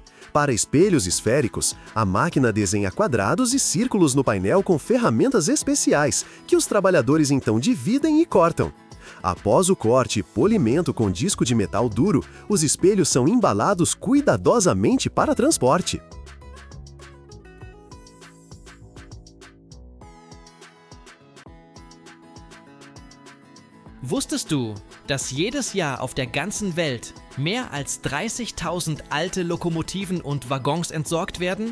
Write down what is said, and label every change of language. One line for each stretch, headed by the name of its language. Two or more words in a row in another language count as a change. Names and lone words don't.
Portuguese: Para espelhos esféricos, a máquina desenha quadrados e círculos no painel com ferramentas especiais, que os trabalhadores então dividem e cortam. Após o corte e polimento com disco de metal duro, os espelhos são embalados cuidadosamente para transporte.
German: Wusstest du, dass jedes Jahr auf der ganzen Welt mehr als 30.000 alte Lokomotiven und Waggons entsorgt werden?